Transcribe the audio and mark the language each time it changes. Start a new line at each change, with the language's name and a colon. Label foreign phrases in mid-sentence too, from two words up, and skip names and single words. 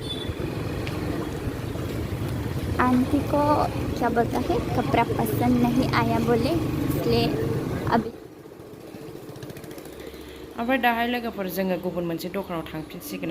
Hindi: आंटी को क्या बोलता है कपड़ा पसंद नहीं आया बोले इसलिए अभी
Bodo: ओमफ्राय दाहाय लोगोफोर जोङो गुबुन मोनसे दखानाव थांफिनसिगोन